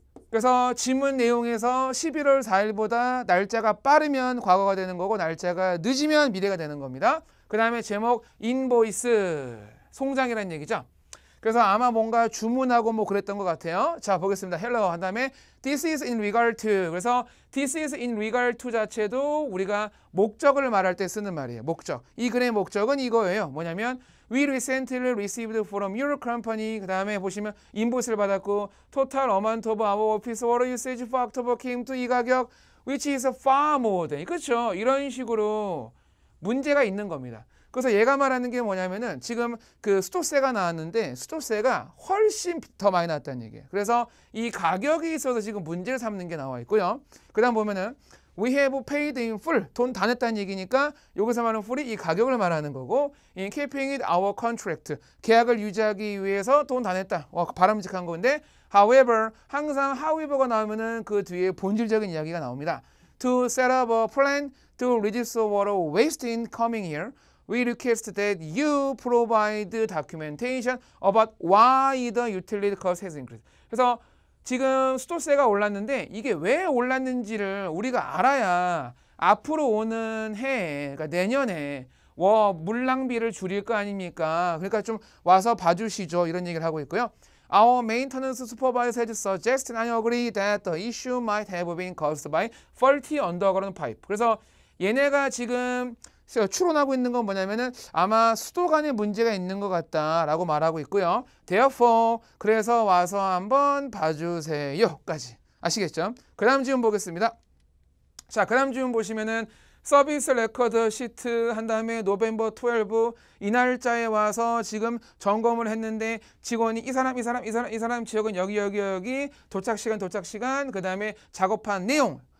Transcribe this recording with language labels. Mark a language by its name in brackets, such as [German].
[Korean] 그래서 지문 내용에서 11월 4일보다 날짜가 빠르면 과거가 되는 거고 날짜가 늦으면 미래가 되는 겁니다. 그 다음에 제목 인보이스. 송장이라는 얘기죠. 그래서 아마 뭔가 주문하고 뭐 그랬던 것 같아요. 자, 보겠습니다. [English] hello [Korean] 한 다음에 [English] this is in regard to. [Korean] 그래서 [English] this is in regard to [Korean] 자체도 우리가 목적을 말할 때 쓰는 말이에요. 목적. 이 글의 목적은 이거예요. 뭐냐면 [English] we recently received from your company. [Korean] 그 다음에 보시면 인보이스를 받았고 [English] total amount of our office water usage for October came to [Korean] 이 가격 [English] which is far more than. [Korean] 그렇죠. 이런 식으로 문제가 있는 겁니다. 그래서 얘가 말하는 게 뭐냐면은 지금 그 수도세가 나왔는데 수도세가 훨씬 더 많이 나왔다는 얘기예요. 그래서 이 가격이 있어서 지금 문제를 삼는 게 나와 있고요. 그 다음 보면은 [English] we have paid in full. [Korean] 돈 다 냈다는 얘기니까 여기서 말하는 full이 이 가격을 말하는 거고 [English] in keeping it our contract. [Korean] 계약을 유지하기 위해서 돈 다 냈다. 바람직한 건데 however 항상 however가 나오면은 그 뒤에 본질적인 이야기가 나옵니다. [English] To set up a plan to reduce water waste in coming year. We request that you provide documentation about why the utility cost has increased. [Korean] 그래서 지금 수도세가 올랐는데 이게 왜 올랐는지를 우리가 알아야 앞으로 오는 해에, 그러니까 내년에 물 낭비를 줄일 거 아닙니까? 그러니까 좀 와서 봐주시죠. 이런 얘기를 하고 있고요. [English] Our maintenance supervisor has suggested and agree that the issue might have been caused by faulty underground pipe. [Korean] 그래서 얘네가 지금 추론하고 있는 건 뭐냐면은 아마 수도관에 문제가 있는 것 같다라고 말하고 있고요. Therefore, 그래서 와서 한번 봐주세요까지. 아시겠죠? 그 다음 지문 보겠습니다. 자, 그 다음 지문 보시면은 서비스 레코드 시트 한 다음에 노벰버 12 이 날짜에 와서 지금 점검을 했는데 직원이 이 사람 지역은 여기 도착 시간 그 다음에 작업한 내용.